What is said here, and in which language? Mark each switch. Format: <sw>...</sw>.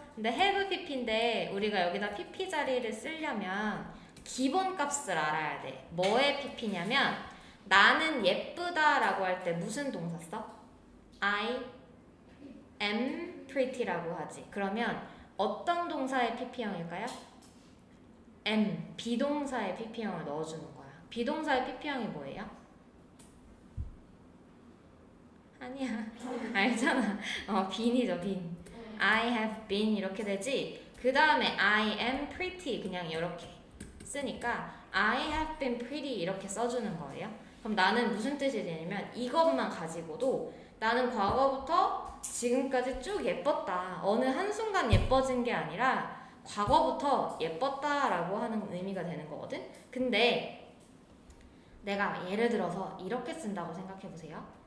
<ko>근데 have pp인데 우리가 여기다 pp 자리를 쓰려면 기본 값을 알아야 돼. 뭐의 pp냐면 나는 예쁘다라고 할 때 무슨 동사 써?</ko> <en>I am pretty</en> <ko>라고 하지. 그러면 어떤 동사의 pp형일까요? am, 비동사의 pp형을 넣어주는 거야. 비동사의 pp형이 뭐예요? 아니야. 알잖아. been이죠, been.</ko> <en>I have been</en> <ko>이렇게 되지. 그 다음에</ko> <en>I am pretty</en> <ko>그냥 이렇게 쓰니까</ko> <en>I have been pretty</en> <ko>이렇게 써주는 거예요. 그럼 나는 무슨 뜻이 되냐면 이것만 가지고도 나는 과거부터 지금까지 쭉 예뻤다. 어느 한순간 예뻐진 게 아니라 과거부터 예뻤다라고 하는 의미가 되는 거거든. 근데 내가 예를 들어서 이렇게 쓴다고 생각해 보세요.</ko>